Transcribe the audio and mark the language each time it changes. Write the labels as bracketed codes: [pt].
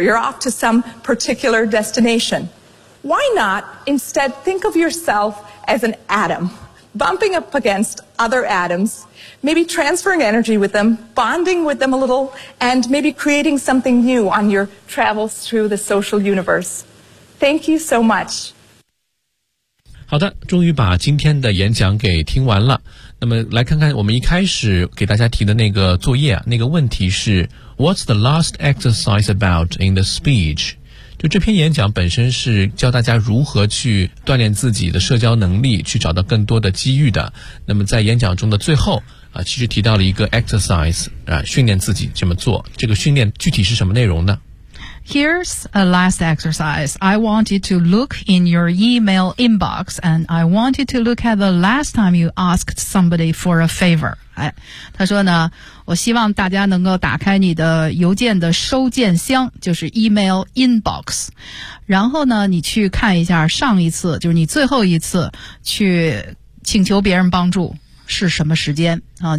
[en] You're off to some particular destination. Why not instead think of yourself as an atom, bumping up against other atoms, maybe transferring energy with them, bonding with them a little, and maybe creating something new on your travels through the social universe. Thank you so much. [zh] 好的，终于把今天的演讲给听完了。那么来看看我们一开始给大家提的那个作业啊，那个问题是 [en] What's the last exercise about in the speech? [zh] 就这篇演讲本身是教大家如何去锻炼自己的社交能力，去找到更多的机遇的。那么在演讲中的最后啊，其实提到了一个 exercise 啊，训练自己这么做。这个训练具体是什么内容呢？ [en] Here's a last exercise. I wanted to look in your email inbox and I wanted to look at the last time you asked somebody for a favor. [zh] 哎，他说呢，我希望大家能够打开你的邮件的收件箱，就是 email inbox， 然后呢，你去看一下上一次，就是你最后一次去请求别人帮助是什么时间啊？